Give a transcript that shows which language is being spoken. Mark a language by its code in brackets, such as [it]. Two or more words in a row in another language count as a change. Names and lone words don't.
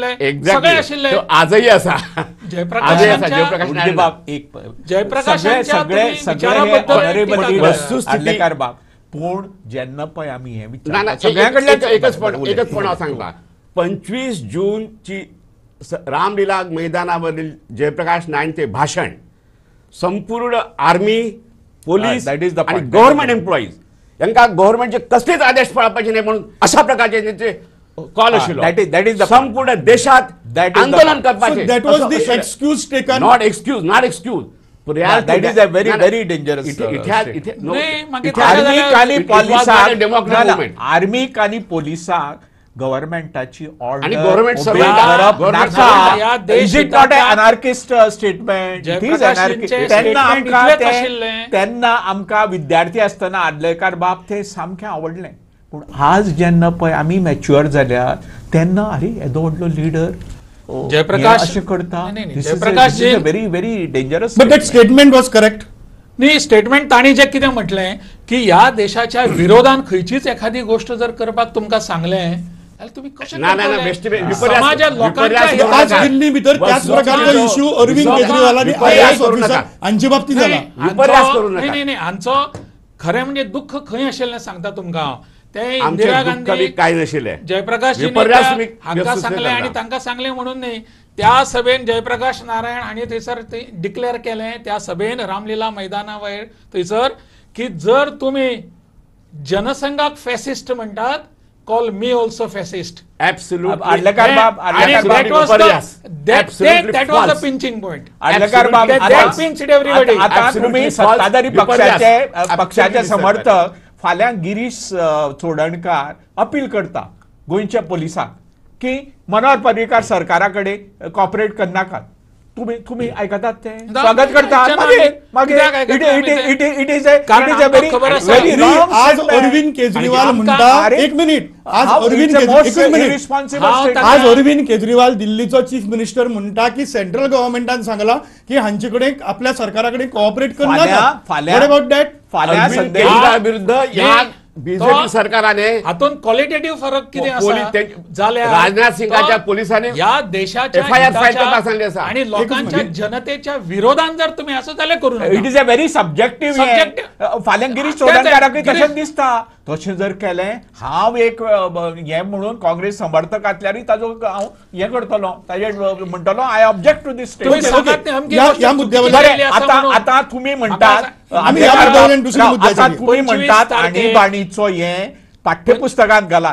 [en] Exactly. [kok] सगळे आशिल्ले. [mr] तो आजही असा. जयप्रकाशांच्या- जयप्रकाश म्हणजे बाब एक जयप्रकाशांच्या सगळे तुम्ही सगळे विचाराबद्दल honorable टीका leader, करा. वस्तुस्थिती- [kok] आडलेकार बाब पूण जेन्ना पळय आमी हे ना, विचार ना, सगळ्यांकडल्यान एकच पण हांव सांगता. [mr] 25 जूनची रामलीला मैदानावरील जयप्रकाश नारायणचे भाषण संपूर्ण आर्मी, पोलीस [en] that is the [mr] आणि [en] point. government employees [mr] यांना गव्हर्नमेंटचे कसलेच आदेश पाळपाचे नाही म्हणून अशा प्रकारचे त्यांचे कॉल आशिल्लो. [en] that is the point. [mr] संपूर्ण देशात [en] That is the [mr] आंदोलन [en] point. [kok] करपाचे. [en] So that was the excuse taken. not excuse. that is a very very dangerous [mr] नाही, मागे [kok] आर्मीक आनी पोलिसांक डेमोक्रेटिक आर्मीक आनी पोलिसांक गव्हर्नमेंटाची [mr] आणि ऑर्डर [en] government servant government servant या is it not [mr] देशहिताच्या- [en] anarchist statement [kok] जयप्रकाशांचे statement इतलेच आशिल्लें. तेन्ना आमकां विद्यार्थी आसतना आदलेकार बाब ते सामकें आवडलें. पूण आज जेन्ना पळय आमी मॅच्युअर जाल्यात तेन्ना अरे येदो व्हडलो लिडर जयप्रकाश- अशें करता. [mr] नाही, नाही, जयप्रकाश जी- [en] very very dangerous. But that statement was correct. [mr] नाही, [kok] स्टेटमेंट ताणी जे कितें म्हटलें की ह्या देशाच्या विरोधान खंयचीच एखादी गोष्ट जर करपाक तुमकां सांगलें जाल्यार तुम्ही कशें ना, ना, ना, करतले? [mr] विपर्यास- समाजात लोकांच्या विपर्यास [kok] हिताक- [mr] आज नका. [kok] दिल्ली भितर त्याच [mr] वस्तू- [kok] प्रकारचा [mr] वस्तू- [kok] इश्यू अरविंद [mr] वस्तू- [kok] केजरीवाल आणि [mr] विपर्यास [kok] IAS [mr] करू [kok] ऑफिसर [mr] नका. [kok] हांचे बाबतीत [mr] नाही, [kok] झाला. [mr] विपर्यास [kok] हांचो- [mr] करू नका. नाही, नाही, [kok] हांचो खरें म्हणजे दुःख खंय आशिल्लें सांगता तुमकां हांव. ते आमचे इंदिरा दुःख गांधी बी काय नाशिल्ले. जयप्रकाश [mr] विपर्यास तुम्ही [kok] हांकां [mr] व्यवस्थित [kok] सांगलें [mr] करता. [kok] आनी तांकां सांगलें म्हणून न्ही. त्या सभेन जयप्रकाश नारायण हांणी थंयसर डिक्लेअर केलें त्या सभेन रामलीला मैदाना वयर थंयसर की जर तुमी जनसंघाक फॅसिस्ट म्हणटात [en] call me also fascist. Absolutely. [mr] आडलेकार बाब आणि आडलेकार [en] that [mr] बाब [en] was the [mr] विपर्यास. Absolutely [en] that was the false. pinching point. [mr] आडलेकार बाब [en] That [mr] आता- [en] pinched everybody. [mr] आता [en] Absolutely [mr] तुम्ही [en] false. [mr] सत्ताधारी विपर्यास. पक्षाचे [en] Absolutely [kok] समर्थक फाल्यां गिरीश चोडणकार अपील करता गोंयच्या पुलिसांक की मनोहर पर्रीकार सरकारा कडेन कॉपरेट करनाकात. तुम्ही आयकतात ते स्वागत करतात. [en] it is a very wrong. [kok] आज अरविंद केजरीवाल म्हणटा, एक मिनिट, आज अरविंद केजरीवाल दिल्लीचो [en] chief minister [kok] म्हणटा की सेंट्रल गव्हर्नमेंटान सांगला की हांचे कडेन आपल्या सरकारा कडेन कोऑपरेट करनाका. [en] what about that? [kok] फाल्यां [mr] केजरीवाल विरुद्ध या बीजेपी सरकाराने हातून क्वालिटेटिव्ह फरक किती राजनाथ सिंगाच्या पोलिसांनी या देशाच्या [kok] FIR फाईल करता सांगले आसा [mr] आणि लोकांच्या जनतेच्या विरोधात जर तुम्ही असं जाल्यार करू नका. [en] it is a very subjective. [kok] फाल्यां गिरीश चोडणकाराकय तशेंच दिसता. तशें जर केलें, हांव एक हें म्हणून काँग्रेस समर्थक आसल्यारूय ताजो हांव हें करतलो, ताजेर म्हणटलो [en] I object to this statement. [kok] आतां तुम्ही म्हणटात तुम्ही म्हणटात आणीबाणीचो हें पाठ्यपुस्तकांत घालात.